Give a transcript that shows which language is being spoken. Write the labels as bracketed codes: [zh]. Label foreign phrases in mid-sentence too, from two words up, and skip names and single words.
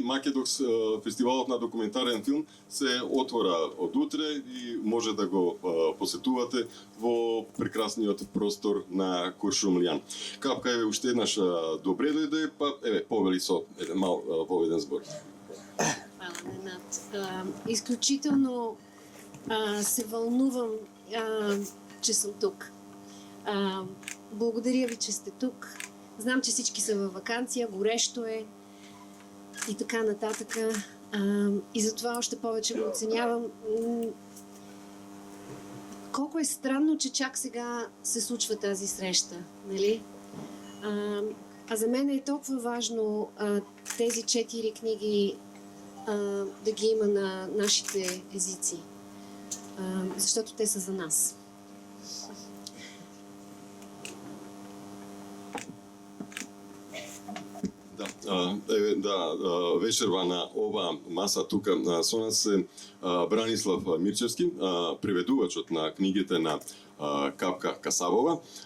[mk] Македокс, фестивалот на документарен филм, се отвора од утре и може да го посетувате во прекрасниот простор на Куршумлијан. Капка, еве уште еднаш добре дојде, па еве повели со еден мал поведен збор. Хвала, Ненад. Исклучително [bg] се вълнувам, че съм тук. Благодаря ви, че сте тук. Знам, че всички са във ваканция, горещо е и така нататък. И затова още повече го оценявам. Колко е странно, че чак сега се случва тази среща, нали? А за мен е толкова важно тези 4 книги да ги има на нашите езици, защото те са за нас. [mk] Вечерва на ова маса тука со нас е Бранислав Мирчевски, преведувачот на книгите на Капка Касабова.